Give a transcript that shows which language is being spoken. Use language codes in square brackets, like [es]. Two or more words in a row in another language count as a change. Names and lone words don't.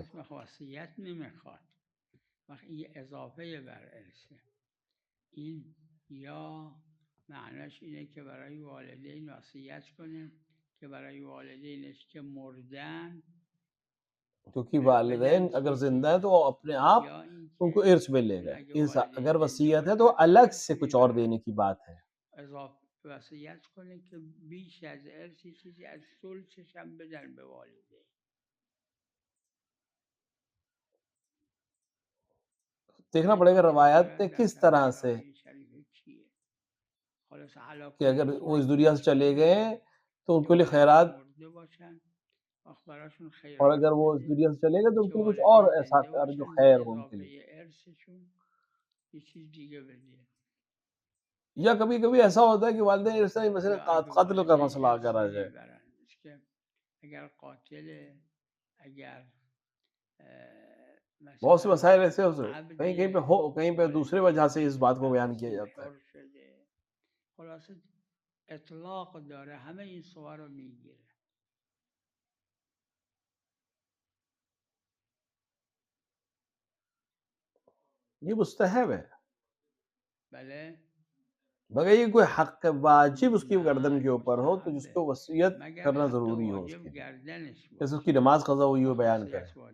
[fa] اسم وصیت نمیخواد، یہ اضافه بر ارثه. این یا معناش اینه که برای والدین وصیت کنه که برای والدینش که مردن، [ur] کیونکہ والدین اگر زندہ ہیں تو وہ اپنے آپ ان کو ارث میں لے گئے، اگر وصیت ہے تو الگ سے کچھ اور دینے کی بات ہے. [fa] وصیت کنه که بیش از ارثی چیزی از ثلثش هم بدن به والدین. [ur] دیکھنا پڑے گا روایت کس طرح سے کہ اگر وہ اس دنیا سے چلے گئے تو ان کے لیے خیرات، اور اگر وہ اس دنیا سے چلے گئے تو ان کے لیے کچھ اور ایسا کر جو خیر ہو ان کے لیے. یا کبھی کبھی ایسا ہوتا ہے کہ والدین اس طرح مثلا قتل کا مسئلہ اگر آ جائے، اگر قاتل، اگر بہت سے مسائل ایسے ہو سکتے کہیں کہیں پہ ہو، کہیں پہ دوسرے وجہ سے اس بات کو بیان کیا جاتا ہے. [fa] خلاص اطلاق داره، همه این صور رو میگیره. [ur] یہ مستحب ہے، [fa] بله [ur] مگر یہ کوئی حق واجب اس کی گردن کے اوپر ہو تو جس کو وصیت کرنا ضروری ہو، اس کے جیسے اس کی نماز قضا ہوئی ہو بیان کرے.